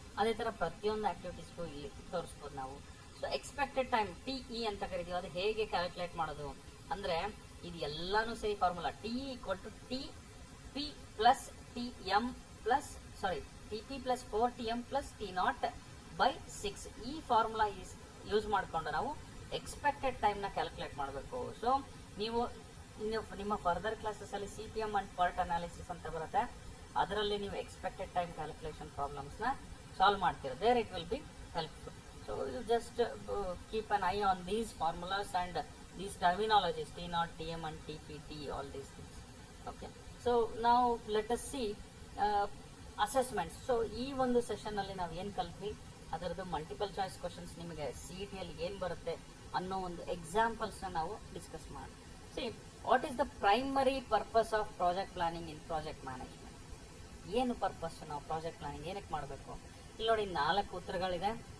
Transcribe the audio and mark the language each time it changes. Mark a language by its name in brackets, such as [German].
[Kannada] ಅದೇ ಥರ ಪ್ರತಿಯೊಂದು ಆ್ಯಕ್ಟಿವಿಟೀಸ್ಗೂ ಇಲ್ಲಿ ತೋರಿಸ್ಬೋದು ನಾವು. ಸೊ ಎಕ್ಸ್ಪೆಕ್ಟೆಡ್ ಟೈಮ್ TE ಅಂತ ಕರಿತೀವಿ, ಅದು ಹೇಗೆ ಕ್ಯಾಲ್ಕುಲೇಟ್ ಮಾಡೋದು ಅಂದರೆ ಇದು ಎಲ್ಲಾನು ಸೇರಿ formula TE = TP + TM TP + 4TM + T0/6. ಈ ಫಾರ್ಮುಲಾ ಯೂಸ್ ಮಾಡಿಕೊಂಡು ನಾವು ಎಕ್ಸ್ಪೆಕ್ಟೆಡ್ ಟೈಮ್ನ ಕ್ಯಾಲ್ಕುಲೇಟ್ ಮಾಡಬೇಕು. ಸೊ ನೀವು ನಿಮ್ಮ further ಕ್ಲಾಸಸ್ಸಲ್ಲಿ CPM and PERT analysis ಅಂತ ಬರುತ್ತೆ, ಅದರಲ್ಲಿ ನೀವು ಎಕ್ಸ್ಪೆಕ್ಟೆಡ್ ಟೈಮ್ ಕ್ಯಾಲ್ಕುಲೇಷನ್ ಪ್ರಾಬ್ಲಮ್ಸ್ನ ಸಾಲ್ವ್ ಮಾಡ್ತೀರ. [English] There it will be helpful. So you just keep an eye on these formulas and these terminologies T0, TM and TPT, all these things. Okay, so now let us see assessments. [Kannada] So ಈ ಒಂದು session ಅಲ್ಲಿ ನಾವು ಏನು ಕಲ್ತ್ವಿ ಅದರದ್ದು multiple choice questions ನಿಮಗೆ CET ಅಲ್ಲಿ ಏನು ಬರುತ್ತೆ ಅನ್ನೋ ಒಂದು ಎಕ್ಸಾಂಪಲ್ಸ್ನ ನಾವು ಡಿಸ್ಕಸ್ ಮಾಡಿ. [English] See what is the primary purpose of project planning in project management. [Kannada] ಏನು ಪರ್ಪಸ್ ನಾವು ಪ್ರಾಜೆಕ್ಟ್ ಪ್ಲಾನಿಂಗ್ ಏನಕ್ಕೆ ಮಾಡಬೇಕು? ಇಲ್ಲಿ ನೋಡಿ 4 ಉತ್ತರಗಳಿದೆ.